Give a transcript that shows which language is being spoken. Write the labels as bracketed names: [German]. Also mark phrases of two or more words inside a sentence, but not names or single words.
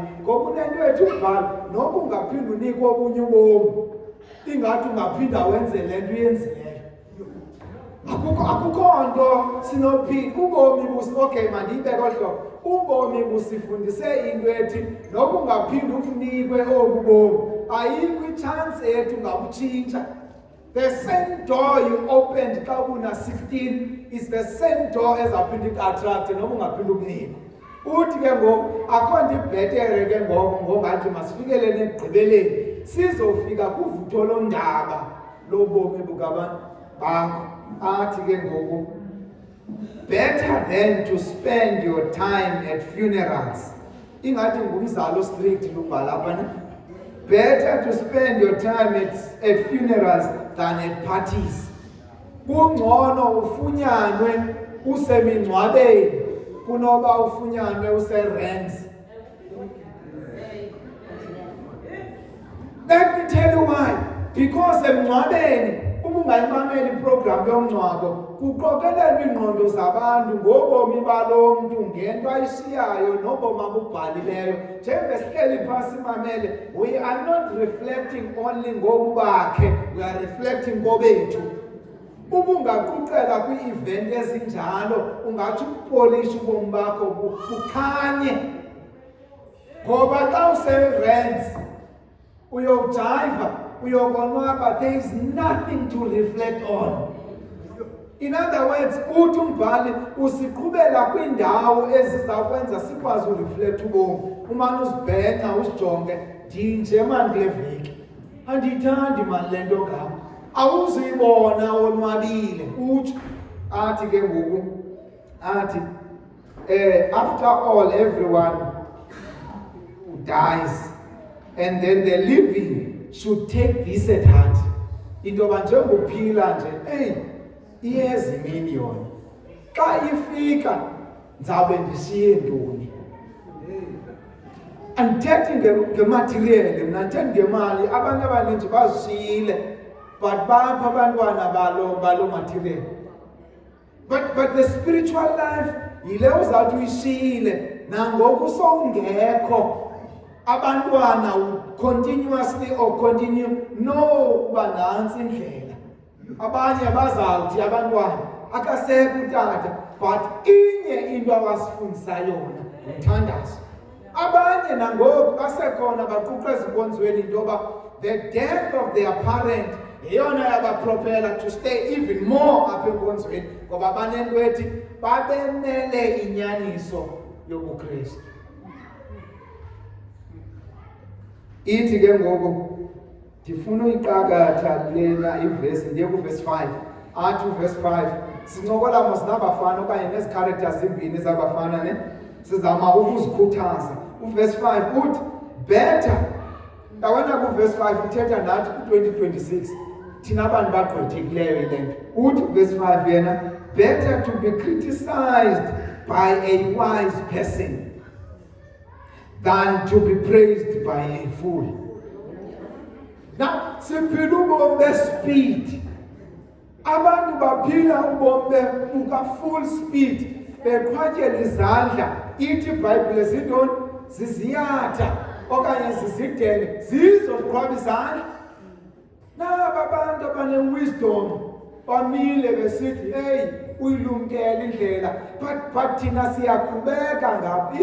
[Xhosa] Ngoba unento ethu umbhalo noba ungaphinde unikwe obunye ubomi ingathi ungaphinda wenze le nto uyenzileyo. Akukho nto sinophila ubomi okay mandiyibeke ohlobo. Ubomi busifundise into ethi noba ungaphinde ukunikwe obu bomi ayikho i-chance ethu ungabutshintsha. [English] The same door you opened [Xhosa] xa una 16 [English] is the same door [Xhosa] ezawuphinda ikuattract noba ungaphinde ukunikwe. Uthi ke ngoku akho nto ibhetere ke ngoku ngongathi masifikelele ekugqibeleni sizofika kuvutho londaba lobomi bukabantu bakho. Athi ke ngoku [English] better than to spend your time at funerals [Xhosa] ingathi ngumzalo strict lubhala apha ne. [English] Better to spend your time at funerals than at parties. [Xhosa] Kungcono ufunyanwe usemingcwabeni kunoba ufunyanwe userents. [English] Let me tell you why. [Xhosa] Because emngcwabeni ubungayimameli iprogram yomngcwabo kuqokelelwa ingqondo zabantu ngobomi balo muntu ngento ayishiyayo nobomi abubhalileyo. Njengesihleli phasi imamele, [English] we are not reflecting only [Xhosa] ngobu bakhe, [English] we are reflecting ngobethu. [Xhosa] Ubungaquqela kwi-event ezinjalo ungathi ukupolisha ubomi bakho bukhanye. Ngoba xa userents uyojiva uyokonwaba, [English] there is nothing to reflect on. In other words, [Xhosa] uthi umbhali usiqhubela kwindawo ezizakwenza sikwazi ureflect ubomi. Umane uzibhenca usijonge, ndinje mani kule veki andiyithandi mani le nto ngam. Awuzuyibona onwabile. Uthi athi ke ngoku athi [English] after all everyone dies, and then the living should take this at heart. [Xhosa] Into yoba njengophila nje, iyeza imini yona. Xa ifika ndizawube ndishiye ntoni? Andithethi ngematerial, mna ndithethi ngemali. Abantu abaninzi bazishiyile, but bapha abantwana balo material. [English] But the spiritual life [Xhosa] yile uzawuthi uyishiyile nangoku sowungekho. Abantwana [English] continuously or continue [Xhosa] no uba nantsi indlela. Abanye bazawuthi abantwana akasekho utata, but inye into abasifundisa yona ngumthandazo. Abanye nangoku basekhona baquqa ezinkonzweni into yoba [English] the death of their parent [Xhosa] yeyona yabapropela [English] to stay even more [Xhosa] apha enkonzweni, ngoba banento ethi babenele inyaniso yobuKristu. Ithi ke ngoku ndifuna uyiqakatha lena ivesi, ndiye kuvesi 5. Athi uvesi 5 sincokola mos nabafana okanye nezi characters zimbini zabafana ne, sizama ukuzikhuthaza. Uvesi 5 uthi better. Ndawona kuvesi 5 uthetha nathi ku-2026 thina abantu bagqwethikileyo ile nto. Uthi uvesi 5 yena, [English] better to be criticized by a wise person than to be praised by a fool. Now, [Xhosa] siphila ubomi bespeed. Abantu baphila ubomi buka [English] full speed, [Xhosa] beqhwatyela izandla. Ithi iBhayibhile zintoni? Ziziyatha okanye zizidele, zizoqhwaba izandla. Naba abantu abane-wisdom bamile besithi, uyilumkele indlela, but thina siyaqhubeka ngapha.